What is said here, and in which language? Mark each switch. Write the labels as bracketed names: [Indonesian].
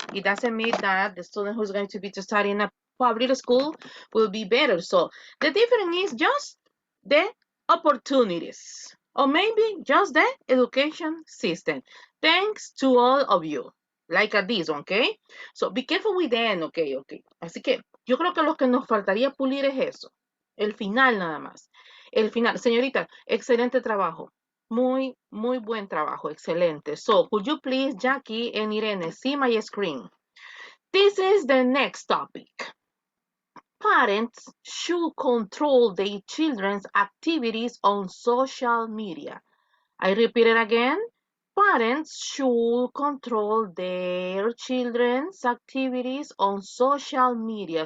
[English] It doesn't mean that the student who's going to be to study in a public school will be better. So the difference is just the opportunities, or maybe just the education system. Thanks to all of you. Like at this one, okay? So be careful with the end, okay. [Spanish] Así que yo creo que lo que nos faltaría pulir es eso. El final nada más. El final. Señorita, excelente trabajo. Muy buen trabajo. Excelente. [English] So, could you please, Jackie and Irene, see my screen? This is the next topic. Parents should control their children's activities on social media. I repeat it again. Parents should control their children's activities on social media.